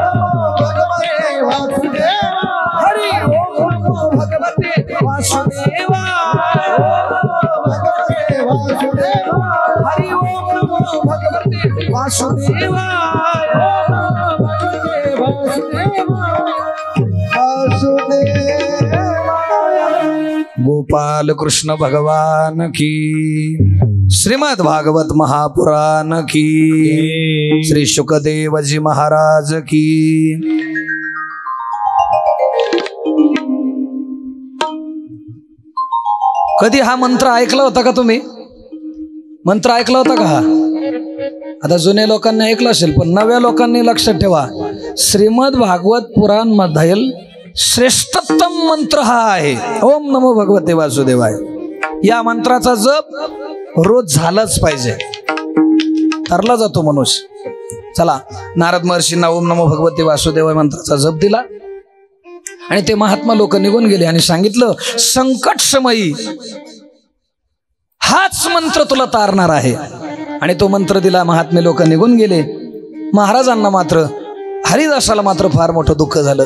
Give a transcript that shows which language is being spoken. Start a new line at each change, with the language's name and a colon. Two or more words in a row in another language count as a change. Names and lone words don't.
Sanskrit: हरि ओम नमो भगवते वासुदेवाय. हरि ओम नमो भगवते वासुदेवाय.
Hindi: गोपाल कृष्ण भगवान की. श्रीमद् भागवत महापुराण की. श्री शुकदेव जी महाराज की.
Marathi: कधी हा मंत्र ऐकला होता का तुम्ही? मंत्र ऐकला होता का? आता जुन्या लोकांनी ऐकलं असेल पण नव्या लोकांनी लक्षात ठेवा. श्रीमद् भागवत पुराण मधील श्रेष्ठतम मंत्र हा आहे
Sanskrit: ओम नमो भगवते वासुदेवाय.
Marathi: या मंत्राचा जप रोज झालाच पाहिजे. तरला जातो मनुष्य. चला नारद महर्षींना
Sanskrit: ओम नमो भगवते वासुदेवाय
Marathi: मंत्राचा जप दिला आणि ते महात्मा लोक निघून गेले आणि सांगितलं संकट समयी हाच मंत्र तुला तारणार आहे. आणि तो मंत्र दिला. महात्मे लोक निघून गेले. महाराजांना मात्र हरिदासाला मात्र फार मोठं दुःख झालं.